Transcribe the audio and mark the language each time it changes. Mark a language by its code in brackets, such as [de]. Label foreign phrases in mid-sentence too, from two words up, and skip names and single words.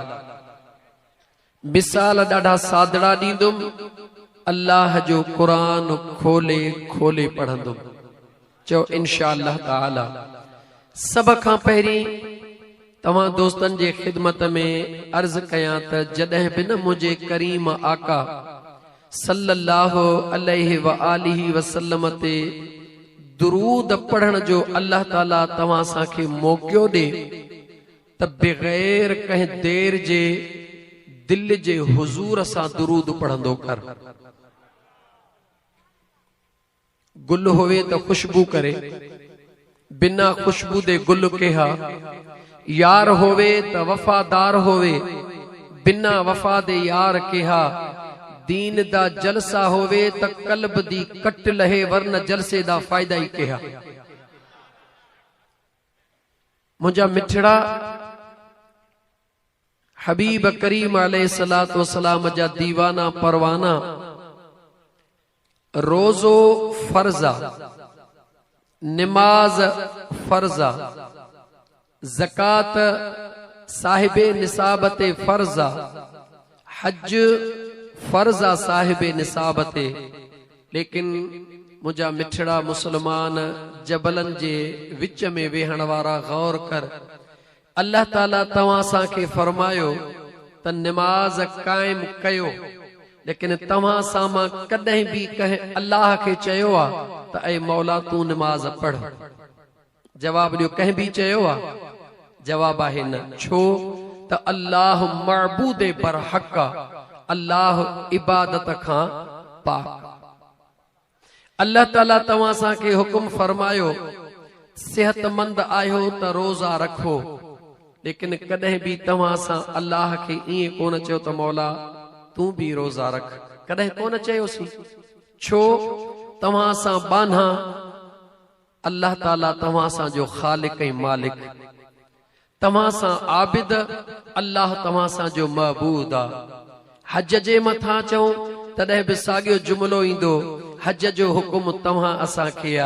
[sd] मिसाल ॾाढा सादड़ा ॾींदुमि, अल्लाह जो क़ुरान खोले खोले पढ़ंदुमि। चओ इंशाअल्लाह ताला। सब खां पहिरीं तव्हां दोस्तन जे खिदमत में अर्ज कयां त जॾहिं बि न मुझे करीम आका [ar] صلى الله عليه وآله وسلم [sd] ते दुरूद पढ़ण जो अल्लाह ताला तव्हां सां मौक़ो ॾे त बग़ैर कंहिं देर जे दिल जे हुजूर सां दुरूद पढ़ंदो कर। [pa] ਗੁਲ ਹੋਵੇ ਤੋ ਖ਼ੁਸ਼ਬੂ ਕਰੇ, ਬਿਨਾ ਖ਼ੁਸ਼ਬੂ ਦੇ ਗੁਲ ਕੇਹਾ। ਯਾਰ ਹੋਵੇ ਤੋ ਵਫ਼ਾਦਾਰ ਹੋਵੇ, ਬਿਨਾ ਵਫ਼ਾ ਦੇ ਯਾਰ ਕੇਹਾ। ਦੀਨ ਦਾ ਜਲਸਾ ਹੋਵੇ ਤੋ ਕਲਬ ਦੀ ਕੱਟ ਲਹੇ, ਵਰਨਾ ਜਲਸੇ ਦਾ ਫ਼ਾਇਦਾ ਹੀ ਕੇਹਾ। [sd] मुझा मिठड़ा हबीब करीम [ar] عليه الصلاة والسلام [sd] जा दीवाना परवाना रोजो फर्जा, नमाज फर्जा, ज़कात साहिबे निसाबते फर्जा, हज फर्जा साहिबे निसाबते। लेकिन मुझा मिठड़ा मुसलमान जबलन जे विच में वेहण वारा गौर कर। अल्लाह ताला तव्हां सां फरमायो त नमाज कायम कयो, लेकिन तव्हां सां मां कॾहिं भी कंहिं अल्लाह के चयो आ त ऐ मौला तू नमाज पढ़। जवाब ॾियो, कंहिं भी चयो आ? जवाब आहे न। छो त अल्लाह मअबूद बरहक, अल्लाह इबादत खां पाक। अल्लाह ताला तव्हां सां हुक्म फरमायो सेहतमंद आयो त रोजा रखो, लेकिन कॾहिं भी तव्हां सां अल्लाह के ईअं कोन चयो त मौला तू भी रोजा रख, कॾहिं कोन चयोसीं। छो? तव्हां सां बान्हा अल्लाह ताला तव्हां सां जो खालिक ऐं मालिक। तव्हां सां आबिद, अल्लाह तव्हां सां जो महबूद आ। हज जे मथां चऊं तॾहिं बि साॻियो जुमिलो ईंदो, हज जो हुकुम तव्हां असांखे आ।